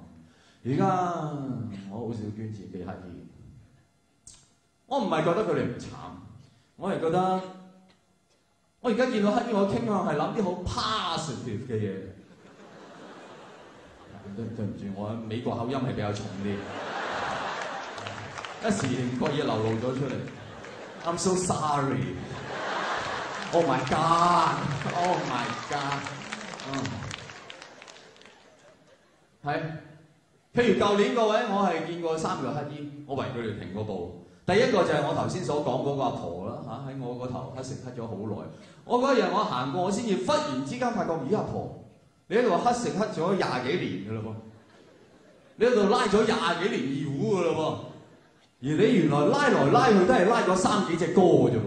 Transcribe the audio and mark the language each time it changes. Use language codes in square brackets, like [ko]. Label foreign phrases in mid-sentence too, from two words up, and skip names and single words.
[yue] 而家我好少捐錢俾乞兒，我唔係覺得佢哋唔慘，我係覺得。我而家見到乞兒，我傾向係諗啲好 positive 嘅嘢。對唔住，我美國口音係比較重啲，一時唔覺意流露咗出嚟。 [en] I'm so sorry. Oh my god. Oh my god. [yue] 係，譬如舊年各位，我係見過3個乞兒，我為佢哋停過步。第一個就係我頭先所講嗰個阿婆啦嚇，喺我個頭乞食乞咗好耐。我嗰日我行過，我先至忽然之間發覺，咦阿婆，你喺度乞食乞咗20幾年㗎啦噃，你喺度拉咗20幾年二胡㗎啦噃，而你原來拉來拉去都係拉咗3幾隻歌㗎啫喎。